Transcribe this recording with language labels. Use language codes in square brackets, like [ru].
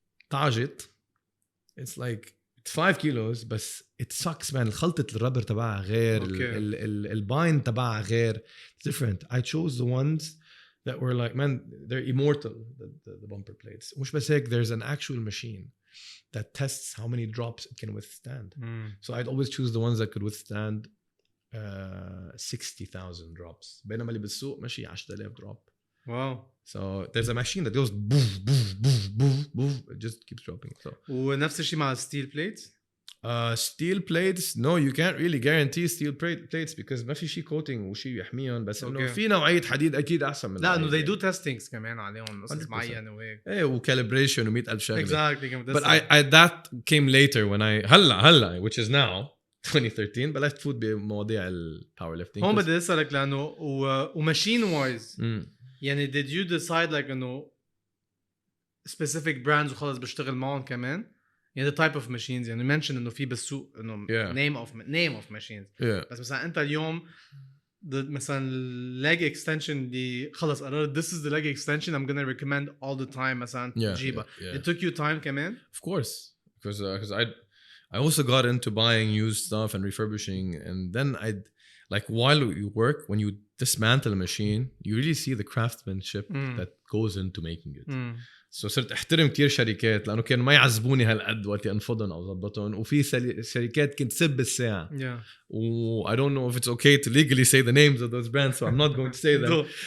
[en] طاجت it's like it's 5 kilos بس it sucks man [ar] الخلطة الربر تبعها غير [en] الباين تبعها غير different I chose the ones that were like man they're immortal the bumper plates [ar] مش بس هيك [en] there's an actual machine that tests how many drops it can withstand. So I'd always choose the ones that could withstand 60,000 drops. [ar] بينما اللي بالسوق ماشي 10,000 drop. [en] Wow. So there's a machine that goes boof, boof, boof, boof, boof. It just keeps dropping. So. [ar] ونفس الشيء مع steel plates. [en] Steel plates, no, you can't really guarantee steel plates because [ar] ما في شيء coating وشيء يحميهم بس إنه في نوعية حديد أكيد أحسن من. لا إنه [en] they do testings [ar] كمان عليهم قصص معينة وهيك. إيه وcalibration و100,000 شغلة. [en] Exactly. But I that came later when I هلا which is now 2013 [ar] بلشت فوت بمواضيع الباورليفتنج. هون بدي أسألك لأنه وماشين وايز يعني [en] did you decide like [ar] إنه specific brands وخلص بشتغل معهم كمان؟ يعني [en] the type of machines [ar] يعني mention إنه في بالسوق إنه [en] name of machines. [ar] بس مثلا أنت اليوم مثلا leg extension اللي خلص قررت [en] this is the leg extension I'm gonna recommend all the time [ar] مثلا تجيبها. [en] It took you time كمان? Of course, because I also got into buying used stuff and refurbishing, and then I'd like while you work, when you dismantle a machine, you really see the craftsmanship that goes into making it. [ar] So صرت احترم كتير شركات لأنه كانوا ما يعذبوني هالقد وقت أنفضن أو ضبطهم وفي شركات كنت سب الساعة. [en] I don't know if it's okay to legally say the names of those brands, so I'm not going to say them.